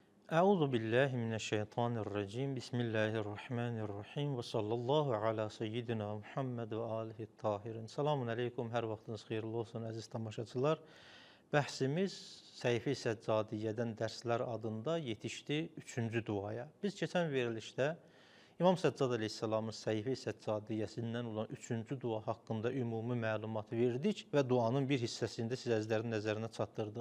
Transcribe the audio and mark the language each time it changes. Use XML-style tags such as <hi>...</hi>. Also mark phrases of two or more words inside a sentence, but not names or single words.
<ar>أعوذ بالله من الشيطان الرجيم. بسم الله الرحمن الرحيم وصلى الله على سيدنا محمد وآله الطاهرين. السلام عليكم.</ar> <az>Hər vaxtınız xeyirli olsun əziz tamaşaçılar. Bəhsimiz Səhifə-i Səccadiyyədən dərslər adında yetişdi 3-cü duaya. Biz keçən verilişdə İmam Səccad əleyhissalamın Səhifə-i Səccadiyyəsindən olan 3-cü dua haqqında ümumi məlumat verdik və duanın bir hissəsində sizlərin nəzərinə çatdırdıq.</az>